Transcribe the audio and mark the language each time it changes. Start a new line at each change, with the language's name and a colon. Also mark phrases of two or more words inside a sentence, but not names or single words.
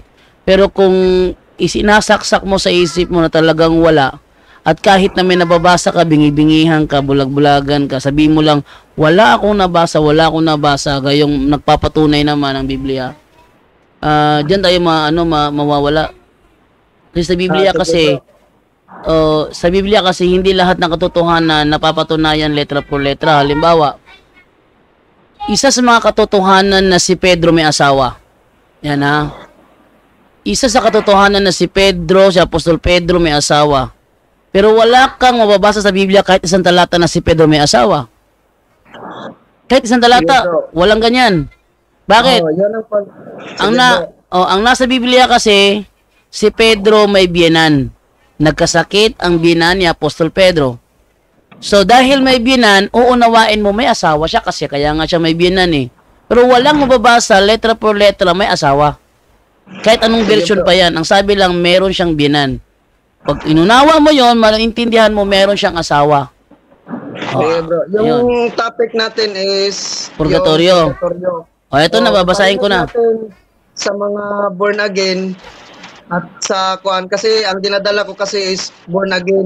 Filipino: Pero kung isinasaksak mo sa isip mo na talagang wala, at kahit na may nababasa ka, bingi-bingihan ka, bulag-bulagan ka, sabihin mo lang, wala akong nabasa, gayong nagpapatunay naman ang Biblia. Diyan tayo mawawala. Kasi sa Biblia kasi hindi lahat ng katotohanan napapatunayan
Spanish: letra por letra.
Filipino: Halimbawa, isa sa mga katotohanan na si Pedro may asawa. Yan Isa sa katotohanan na si Apostol Pedro may asawa. Pero wala kang mababasa sa Biblia kahit isang talata na si Pedro may asawa. Kahit isang talata, walang ganyan. Bakit? Ang nasa Biblia kasi, si Pedro may biyenan. Nagkasakit ang biyenan ni Apostol Pedro. So dahil may biyenan, uunawain mo may asawa siya kasi kaya nga siya may biyenan eh. Pero walang mababasa
Spanish: letra por letra
Filipino: may asawa. Kahit anong version pa yan, ang sabi lang meron siyang biyenan. Pag inunawa mo yon, maintindihan mo meron siyang asawa. Bro. Yung topic natin is purgatorio. Ito na, babasahin ko na. Sa mga
English: born again
Filipino: at sa kasi ang dinadala ko kasi is
English: born again.